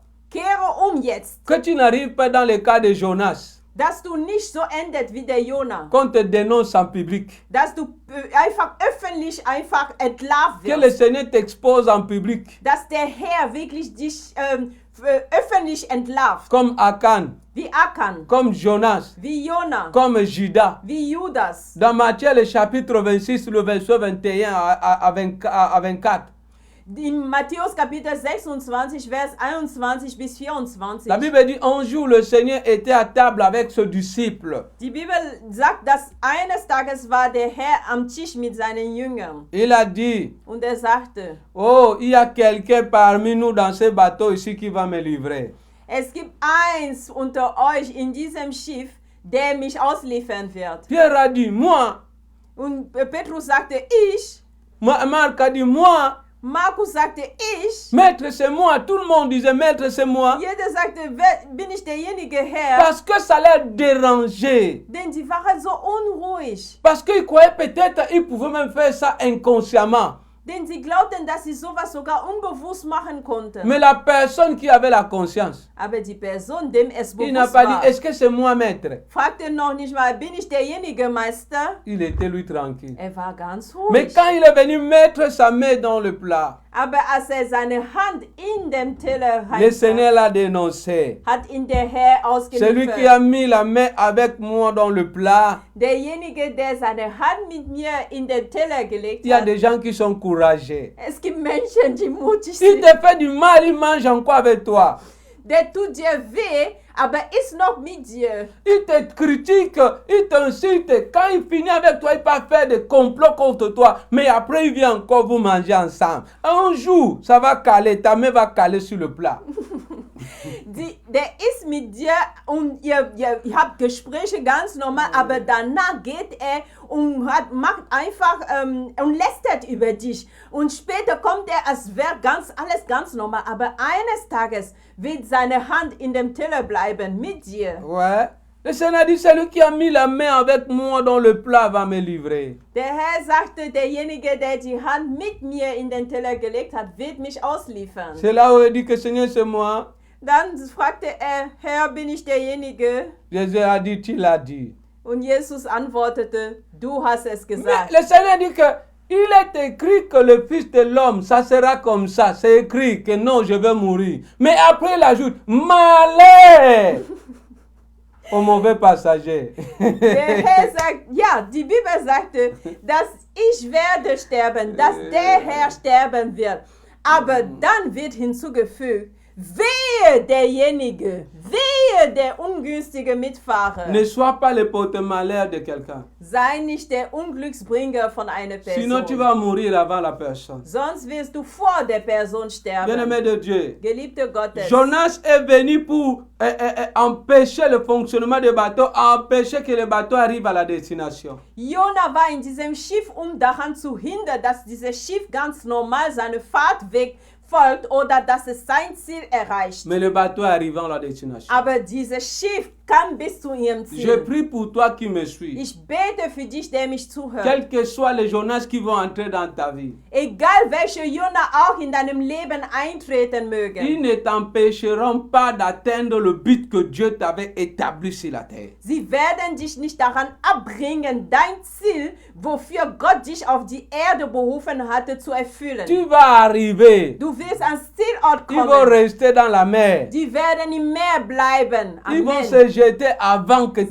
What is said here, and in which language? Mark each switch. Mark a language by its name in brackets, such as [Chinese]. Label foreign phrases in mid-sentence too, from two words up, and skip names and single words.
[German] Kehre jetzt, [French] Que tu n'arrives pas dans le cas de Jonas, [German] dass du nicht so endet wie der Jona, [French] qu'on te dénonce en public. [German] dass du einfach öffentlich einfach entlarvt [French] Que le [German] wirst, [French] Seigneur t'expose en public, [German] dass der Herr wirklich dich öffentlich entlarvt, [French] comme Akan, [German] wie Akan, [French] comme Jonas, [German] wie Jona, [French] comme Judas. [German] wie Judas. [French] Dans Matthieu, le chapitre 26, le verset 21 à 24. [German] In Matthäus Kapitel 26, Vers 21 bis 24. [French] La Bible dit, un jour, le Seigneur était à table avec ses disciples. [German] Die Bibel sagt, dass eines Tages war der Herr am Tisch mit seinen Jüngern. [French] Il a dit, [German] Und er sagte, [French] oh, il y a quelqu'un parmi nous dans ce bateau ici qui va me livrer. [German] es gibt eins unter euch in diesem Schiff, der mich ausliefern wird. [French] Pierre a dit, moi. [German] Und Petrus sagte, ich. [French] Marc a dit, moi. [German] Markus sagte, ich. [French] Maître, c'est moi. Tout le monde disait, maître, c'est moi. [German] Jeder sagte, bin ich derjenige Herr? [French] Parce que ça l'a dérangé. [German] Denn sie waren so unruhig. [French] Parce qu'ils croyaient peut-être qu'ils pouvaient même faire ça inconsciemment. [German] Denn sie glaubten, dass sie sowas sogar unbewusst machen konnten. [French] Mais la personne qui avait la conscience, [German] Aber die Person, dem es [French] il n'a [German] bewusst [French] pas [German] war, [French] dit, est-ce que c'est moi, maître? [German] fragte noch nicht mal, bin ich derjenige Meister? [French] Il était lui tranquille. [German] Er war ganz [French] Mais [German] ruhig. [French] quand il est venu mettre sa main dans le plat, [German] Aber als er seine Hand in dem Teller [French] le [German] hatte, [French] Seigneur l'a dénoncé. [German] hat ihn der Herr [French] Celui qui [German] ausgeliefert. [French] a mis la main avec moi dans le plat, [German] Derjenige, der seine Hand mit mir in den Teller gelegt [French] il y a [German] hat. [French] des gens qui sont courageux. [German] Es gibt Menschen, die mutig [French] Il [German] sind. [French] te fait du mal, il mange encore avec toi. Der tut dir weh, aber ist noch mit dir. Il te critique, il t'insulte. Quand il finit avec toi, il va faire des complots contre toi. Mais après, il vient encore vous manger ensemble. Un jour, ça va caler, ta main va caler sur le plat. [German] Der ist mit dir und ihr habt Gespräche ganz normal, aber danach geht er und macht einfach und lästert über dich. Und später kommt er, als wäre alles ganz normal. Aber eines Tages wird seine Hand in dem Teller bleiben mit dir. [French] Ouais. Le Seigneur dit, celui qui a mis la main avec moi dans le plat va me livrer. [German] Der Herr sagte, derjenige, der die Hand mit mir in den Teller gelegt hat, wird mich ausliefern. [French] C'est là où il dit que Seigneur, c'est moi. [German] Dann fragte er, Herr, bin ich derjenige? [French] Jésus a dit, tu l'as dit. [German] Und Jesus antwortete, du hast es [French] Mais [German] gesagt. [French] le Seigneur dit que Il est écrit que le Fils de l'homme, ça sera comme ça. C'est écrit que non, je vais mourir. Mais après, il ajoute, malheur au mauvais passager. [German] Der Herr sagt, ja, die Bibel sagte, dass ich werde sterben, dass der Herr sterben wird. Aber dann wird hinzugefügt, wehe derjenige, wehe der ungünstige Mitfahrer. [French] Ne sois pas le porte-malheur de quelqu'un. [German] Sei nicht der Unglücksbringer von einer [French] Sinon, tu [German] Person. [French] vas mourir avant la personne. [German] Sonst wirst du vor der Person sterben. [French] Bien-aimé de Dieu, [German] Geliebte Gottes. [French] Jonas est venu pour empêcher le fonctionnement du bateau, empêcher que le bateau arrive à la destination. [German] Jona war in diesem Schiff, daran zu hindern, dass dieses Schiff ganz normal seinen Fahrtweg folgt oder dass es sein Ziel erreicht. [French] Mais le bateau est arrivé à la destination. [German] Aber dieses Schiff kam bis zu ihrem [French] Je [German] Ziel. [French] prie pour toi qui me suis. [German] Ich bete für dich, der mich zuhört. [French] Quels que soient les Jonas qui vont entrer dans ta vie, [German] Egal welche Jona auch in deinem Leben eintreten [French] ils [German] mögen, [French] ne t'empêcheront pas d'atteindre le but que Dieu t'avait établi sur la terre. [German] sie werden dich nicht daran abbringen, dein Ziel, wofür Gott dich auf die Erde berufen hatte, zu erfüllen. [French] Tu vas arriver. [German] Du wirst ans Zielort [French] Ils vont [German] kommen. [French] rester dans la mer. [German] Die werden im Meer bleiben. [French] Ils vont [German] Amen. [French] se jeter avant que